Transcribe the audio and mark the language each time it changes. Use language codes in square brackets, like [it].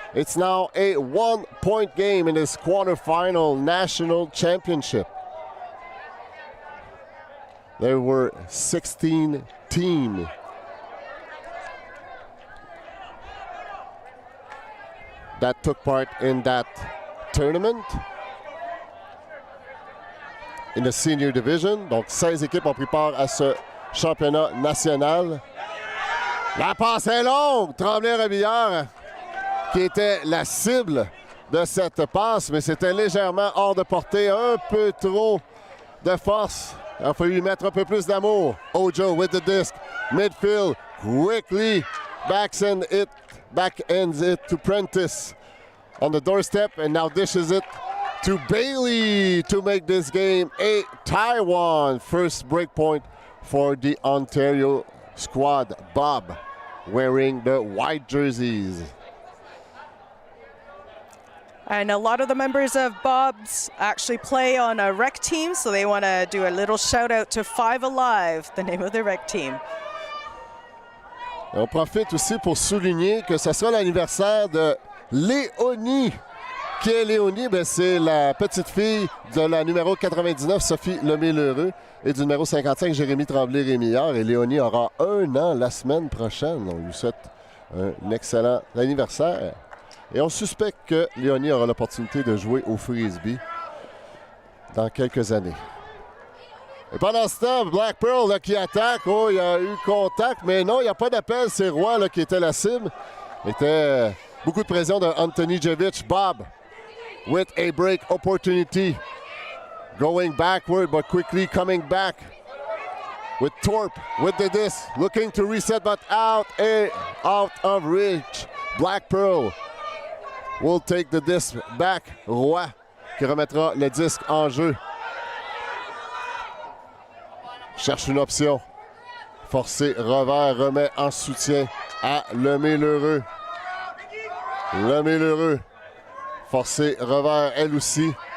[en] It's now a 1-point game in this quarterfinal national championship. There were 16 teams. That took part in that tournament. In the senior division. [fr] Donc 16 équipes ont pris part à ce championnat national. La passe est longue. Tremblay-Rémillard qui était la cible de cette passe, mais c'était légèrement hors de portée. Un peu trop de force. Il a fallu lui mettre un peu plus d'amour. [en] Ojo with the disc. Midfield quickly backends it to Prentice on the doorstep and now dishes it to Bailey to make this game a Taiwan. First break point for the Ontario squad. Bob wearing the white jerseys. And a lot of the members of BUBs actually play on a rec team, so they want to do a little shout out to Five Alive, the name of the rec team. [fr] Et on profite aussi pour souligner que ce sera l'anniversaire de Léonie. Qui est Léonie? Ben, c'est la petite fille de la numéro 99, Sophie Lemay-Lheureux, et du numéro 55, Jérémy Tremblay-Rémillard. Et Léonie aura 1 an la semaine prochaine. On lui souhaite un excellent anniversaire. Et on suspecte que Léonie aura l'opportunité de jouer au frisbee dans quelques années. Et pendant ce temps, Blackpearl là, qui attaque. Oh, il y a eu contact, mais non, il n'y a pas d'appel. C'est Roy là, qui était la cible. Il était beaucoup de pression de Anthony Jevic. [en] Bob with a break opportunity. Going backward, but quickly coming back. with Torp with the disc, looking to reset, but out of reach. Blackpearl will take the disc back. [fr] Roy qui remettra le disque en jeu. Cherche une option. Forcé, revers, remet en soutien à Lemay-Lheureux. Lemay-Lheureux. Forcé, revers, elle aussi.